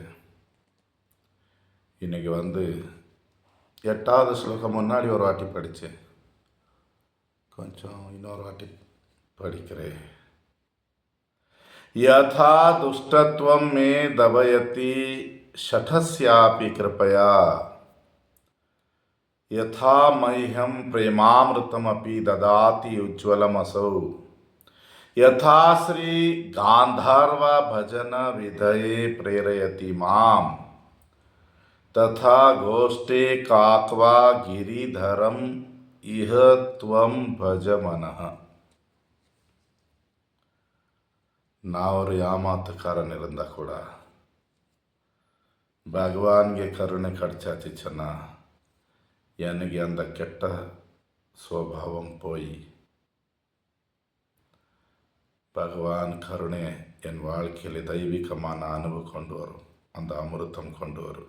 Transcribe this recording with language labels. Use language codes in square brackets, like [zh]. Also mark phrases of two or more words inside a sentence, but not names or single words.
[ta] இன்னைக்கு 8வது ஸ்லோகம் முன்னாடி ஒரு வாட்டி படித்தேன். கொஞ்சம் இன்னொரு வாட்டி படிக்கிறேன். [sa] यथा दुष्टत्वम् मे दवयति शठस्यापि कृपया यथा मह्यम प्रेमामृतमपि ददाति उज्ज्वलमसौ यथा श्री गांधर्व भजन विधये प्रेरयति मां तथा गोष्ठे काक्वा गिरिधरम इह त्वं भज मनः. [ta] நான் ஒரு ஏமாத்துக்காரன் இருந்தா கூட பகவான்ಗೆ கருணை கிடைச்சாச்சுன்னா எனக்கு அந்த கெட்ட சுவாவம் போய் பகவான் கருணை என் வாழ்க்கையில் தெய்வீகமான அனுபவம் கொண்டு வரும், அந்த அமிர்தம் கொண்டு வரும்.